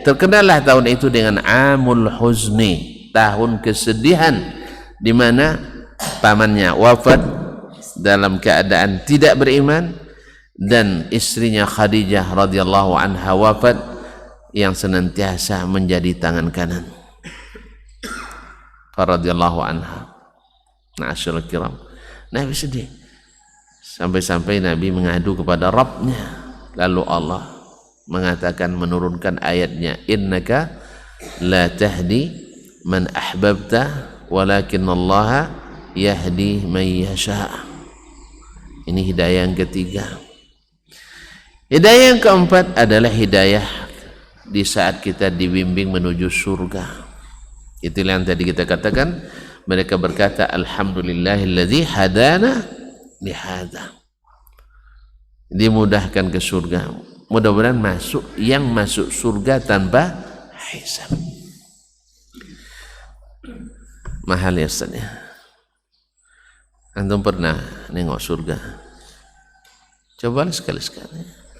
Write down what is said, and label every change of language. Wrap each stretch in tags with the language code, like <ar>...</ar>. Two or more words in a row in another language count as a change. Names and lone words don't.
<id>Terkenallah tahun itu dengan Amul Huzni, tahun kesedihan, di mana pamannya wafat dalam keadaan tidak beriman, dan istrinya Khadijah</id> <ar>رضي الله عنها</ar> <id>wafat, yang senantiasa menjadi tangan kanan</id> <ar>رضي الله عنها. معاشر الكرام,</ar> <id>Nabi sedih sampai-sampai Nabi mengadu kepada Rabbnya, lalu Allah mengatakan, menurunkan ayatnya,</id> <ar>إنك لا تهدي من أحببت ولكن الله يهدي من يشاء.</ar> <id>Ini hidayah yang ketiga. Hidayah yang keempat adalah hidayah di saat kita dibimbing menuju surga. Itulah yang tadi kita katakan, mereka berkata</id> <ar>الحمد لله الذي هدانا لهذا,</ar> <id>dimudahkan ke surga. Mudah-mudahan masuk surga tanpa hisab. Mahal ya Ustaz ya. Antum pernah nengok surga? Coba sekali-sekali.</id>